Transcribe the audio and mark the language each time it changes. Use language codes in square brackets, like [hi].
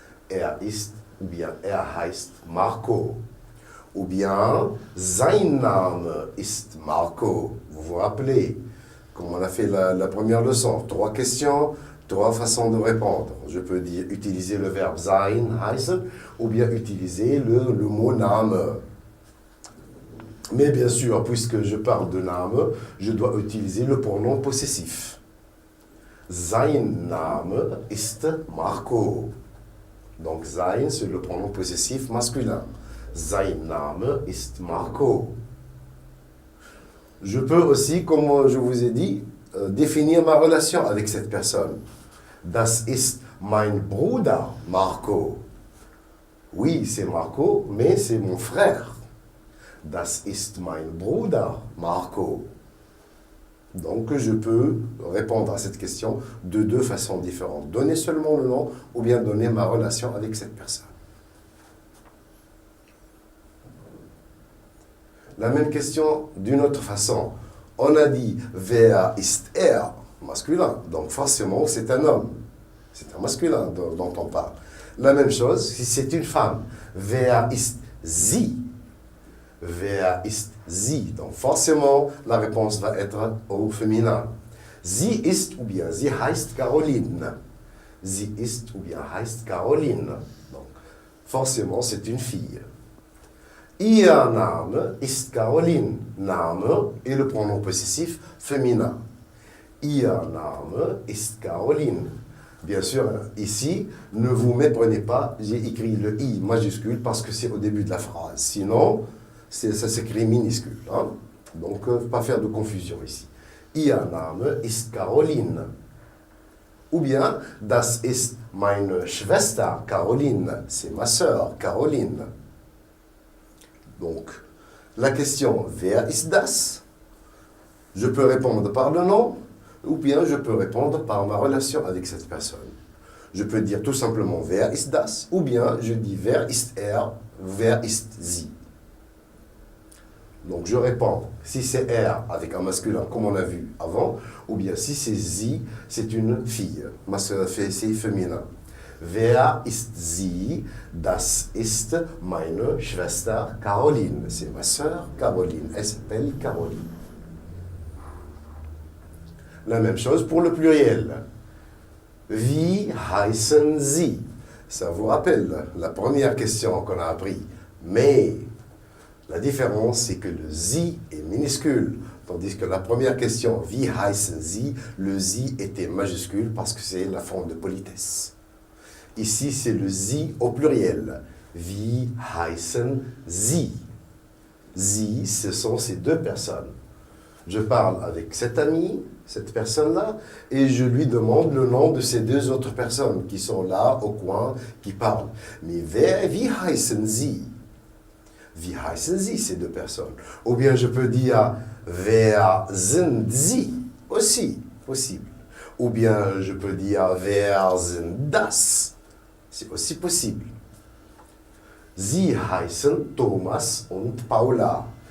[de] Er ist [fr] ou bien [de] er heißt Marco. Ou bien sein Name ist Marco. [fr] Vous vous rappelez, comme on a fait la première leçon, 3 questions, 3 façons de répondre. Je peux utiliser le verbe sein, heißen, ou bien utiliser le mot Name. Mais bien sûr, puisque je parle de Name, je dois utiliser le pronom possessif. [de] Sein Name ist Marco. [fr] Donc sein, c'est le pronom possessif masculin. [de] Sein Name ist Marco. [fr] Je peux aussi, comme je vous ai dit, définir ma relation avec cette personne. [de] Das ist mein Bruder, Marco. [fr] Oui, c'est Marco, mais c'est mon frère. [de] Das ist mein Bruder, Marco. [fr] Donc, je peux répondre à cette question de 2 façons différentes. Donner seulement le nom ou bien donner ma relation avec cette personne. La même question d'une autre façon. On a dit « [de] Wer ist er ?» [fr] masculin. Donc, forcément, c'est un homme. C'est un masculin dont on parle. La même chose si c'est une femme. « [de] Wer ist sie ?» Wer ist sie? [fr] Donc forcément, la réponse va être au féminin. [de] Sie ist [fr] ou bien [de] sie heißt Caroline. Sie ist ou bien heißt Caroline. [fr] Donc forcément, c'est une fille. [de] Ihr Name ist Caroline. [fr] Name est le pronom possessif féminin. [de] Ihr Name ist Caroline. [fr] Bien sûr, ici, ne vous méprenez pas, j'ai écrit le I majuscule parce que c'est au début de la phrase. Sinon, ça s'écrit minuscule. Hein? Donc, pas faire de confusion ici. [de] Ihr Name ist Caroline. [fr] Ou bien, [de] das ist meine Schwester Caroline. [fr] C'est ma sœur Caroline. Donc, la question [de] Wer ist das? [fr] Je peux répondre par le nom, ou bien je peux répondre par ma relation avec cette personne. Je peux dire tout simplement [de] Wer ist das? [fr] Ou bien je dis [de] Wer ist er? Wer ist sie? [fr] Donc je réponds, si c'est er avec un masculin comme on a vu avant, ou bien si c'est sie, c'est une fille, c'est féminin. [de] Wer ist sie? Das ist meine Schwester Caroline. [fr] C'est ma sœur Caroline. Elle s'appelle Caroline. La même chose pour le pluriel. [de] Wie heißen sie? [fr] Ça vous rappelle la première question qu'on a appris. Mais la différence, c'est que le sie est minuscule, tandis que la première question, [de] wie heißen sie, [fr] le sie était majuscule parce que c'est la forme de politesse. Ici, c'est le sie au pluriel. [de] Wie heißen sie? [fr] Sie, ce sont ces 2 personnes. Je parle avec cet ami, cette personne-là, et je lui demande le nom de ces 2 autres personnes qui sont là, au coin, qui parlent. Mais [de] wie heißen sie? Wie heißen sie, [fr] ces 2 personnes? Ou bien je peux dire [de] Wer sind sie? [fr] Aussi possible. Ou bien je peux dire [de] Wer sind das? [fr] C'est aussi possible. [de] Sie heißen Thomas und Paula.